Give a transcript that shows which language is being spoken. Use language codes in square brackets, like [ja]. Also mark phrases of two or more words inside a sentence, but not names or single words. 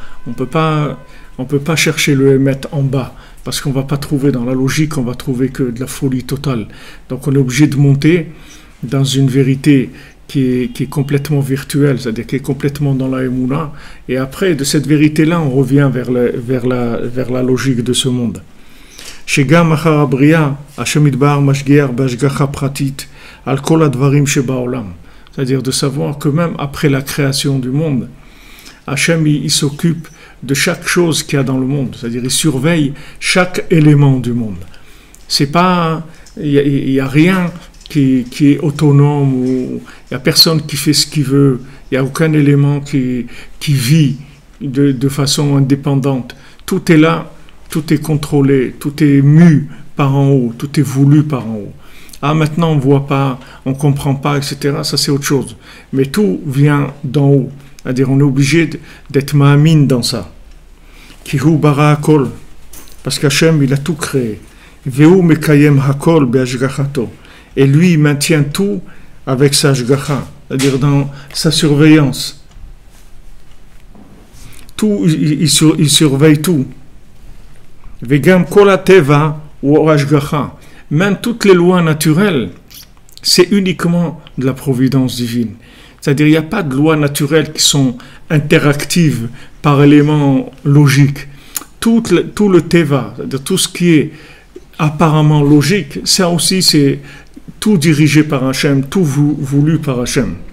[fr] On peut pas chercher le Emet en bas, parce qu'on va pas trouver dans la logique, on va trouver que de la folie totale. Donc on est obligé de monter dans une vérité qui est complètement virtuelle, c'est-à-dire qui est complètement dans la Emouna, et après, de cette vérité-là, on revient vers la logique de ce monde. [he] שגם אחר הבריאה, השם יתברך משגיח בהשגחה פרטית, על כל הדברים שבעולם. [fr] C'est-à-dire de savoir que même après la création du monde, Hashem il s'occupe de chaque chose qu'il y a dans le monde, c'est-à-dire il surveille chaque élément du monde. C'est pas, il y a rien qui est autonome, ou il n'y a personne qui fait ce qu'il veut, il n'y a aucun élément qui vit de façon indépendante. Tout est là, tout est contrôlé, tout est mu par en haut, tout est voulu par en haut. Ah, maintenant on ne voit pas, on ne comprend pas, etc. Ça c'est autre chose. Mais tout vient d'en haut. C'est-à-dire on est obligé d'être ma'amin dans ça. [he] כי הוא ברא הכל. [fr] Parce qu'Hachem il a tout créé. [he] והוא מקיים הכל בהשגחתו. [fr] Et lui, il maintient tout avec sa shgacha, c'est-à-dire dans sa surveillance. Tout, il surveille tout. [he] וגם כל הטבע הוא השגחה. [fr] Même toutes les lois naturelles, c'est uniquement de la providence divine. C'est-à-dire, il n'y a pas de lois naturelles qui sont interactives par éléments logiques. Tout le teva, c'est-à-dire tout ce qui est apparemment logique, ça aussi c'est tout dirigé par Hachem, tout voulu par Hachem.